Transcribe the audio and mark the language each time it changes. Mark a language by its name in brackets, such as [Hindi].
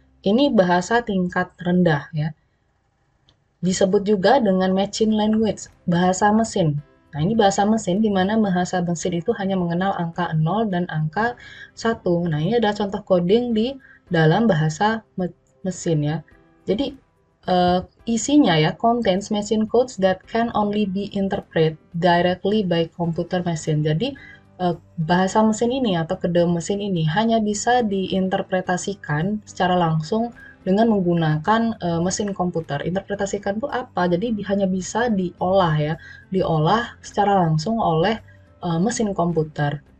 [Indonesian] Ini bahasa tingkat rendah ya. Disebut juga dengan machine language, bahasa mesin. Nah, ini bahasa mesin di mana bahasa mesin itu hanya mengenal angka 0 dan angka 1. Nah, ini adalah contoh coding di dalam bahasa mesin ya. Jadi, isinya ya, [English] contains machine codes that can only be interpreted directly by computer machine. [Indonesian] Jadi, bahasa mesin ini atau kode mesin ini hanya bisa diinterpretasikan secara langsung dengan menggunakan mesin komputer. Interpretasikan itu apa? Jadi hanya bisa diolah ya, diolah secara langsung oleh mesin komputer.